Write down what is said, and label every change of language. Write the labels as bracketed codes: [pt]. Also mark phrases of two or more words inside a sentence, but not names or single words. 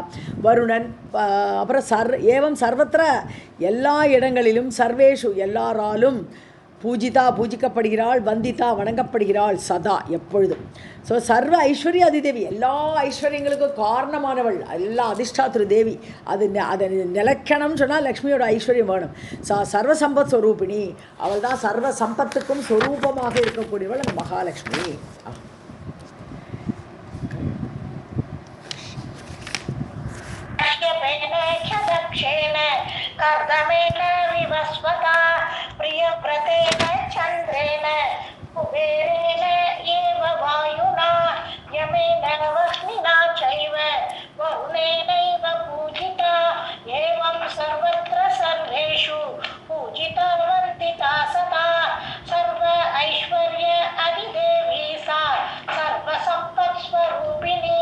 [ta] வருணன், அப்புறம் [sa] एवं सर्वत्र [ta] எல்லா இடங்களிலும், சர்வேஷு எல்லாராலும் பூஜிதா பூஜிக்கப்படுகிறாள், வந்திதா வணங்கப்படுகிறாள், சதா எப்பொழுதும். ஸோ [sa] सर्व ऐश्वर्य अधिदेवी, [ta] எல்லா ஐஸ்வர்யங்களுக்கும் காரணமானவள், எல்லா அதிஷ்டாத்திரு தேவி. அதை நிலைக்கணும்னு சொன்னால் லக்ஷ்மியோட ஐஸ்வர்யம் வேணும். [sa] सर्व सम्पत् स्वरूपिणी, [ta] அவள் தான் சர்வ சம்பத்துக்கும் ஸ்வரூபமாக இருக்கக்கூடியவள் அந்த மகாலட்சுமி. [sa] कर्दमेन विवस्वता प्रियव्रतेन चन्द्रेण कुबेरेण एव वायुना यमेन वह्निना चैव वरुणेनैव पूजिता एवं सर्वत्र सर्वेषु पूजिता वन्दिता सदा सर्व ऐश्वर्य अधिदेवी सा सर्वसम्पत्स्वरूपिणी.